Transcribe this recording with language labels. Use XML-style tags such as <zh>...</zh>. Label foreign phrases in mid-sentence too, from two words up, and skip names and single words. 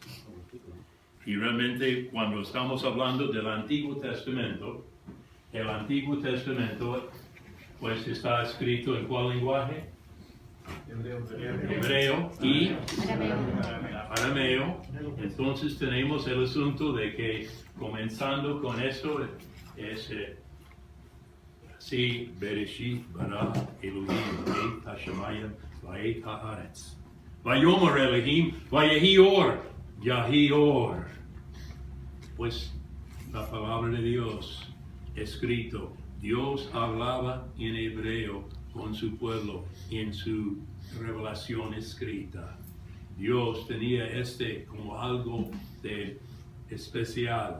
<es>Y realmente cuando estamos hablando del Antiguo Testamento, el Antiguo Testamento pues está escrito en ¿cuál lenguaje? Hebreo y arameo. Entonces tenemos el asunto de que comenzando con esto es así,</es> <he>בראשית ברא אלהים את השמים ואת הארץ ויאמר אלהים ויהי אור יהי אור.</he> <es>Pues la palabra de Dios escrito, Dios hablaba en hebreo con su pueblo en su revelación escrita. Dios tenía como algo de especial.</es>